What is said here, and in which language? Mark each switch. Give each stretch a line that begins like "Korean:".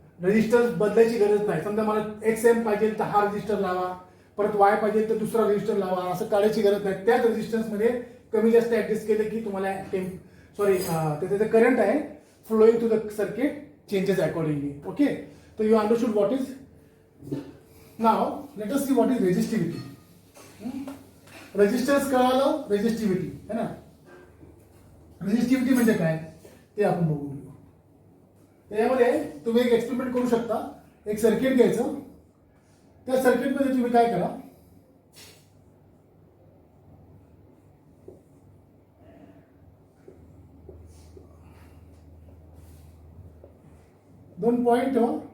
Marathi: Resistance बदलायची गरज नाही. समजा मला x एम पाहिजे तर हा रेजिस्टर लावा, परत y पाहिजे तर दुसरा रेजिस्टर लावा, असं काढायची गरज नाही. त्याच रेजिस्टन्स मध्ये कमी जास्त ऍडजस्ट केलं की तुम्हाला त्याचं करंट आहे
English: Flowing to the circuit changes accordingly.
Marathi: Okay.
English: So you understood what is. Now let us see what is resistivity.
Marathi: Resistance कळालं, resistivity है ना. रेजिस्टिव्हिटी म्हणजे काय ते आपण बघू. त्यामध्ये तुम्ही एक एक्सपेरिमेंट करू शकता. एक सर्किट घ्यायचं, त्या सर्किटमध्ये तुम्ही काय करा, दोन पॉइंट ठेवा.